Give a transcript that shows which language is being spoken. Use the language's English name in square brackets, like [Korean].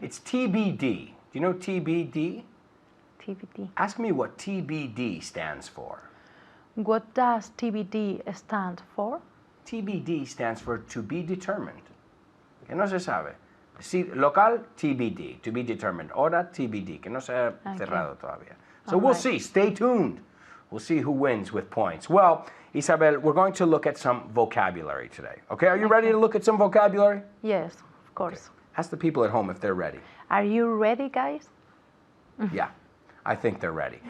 [English] It's TBD. Do you know TBD? TBD. Ask me what TBD stands for. What does TBD stand for? TBD stands for to be determined. Que no se sabe. Sí, local, TBD, to be determined. [Spanish] Hora, TBD, que no se ha cerrado todavía. [English] So we'll see. Stay tuned. We'll see who wins with points. Well, Isabel, we're going to look at some vocabulary today. Okay, are you ready to look at some vocabulary? Yes, of course. Ask the people at home if they're ready. Are you ready, guys? Yeah, I think they're ready.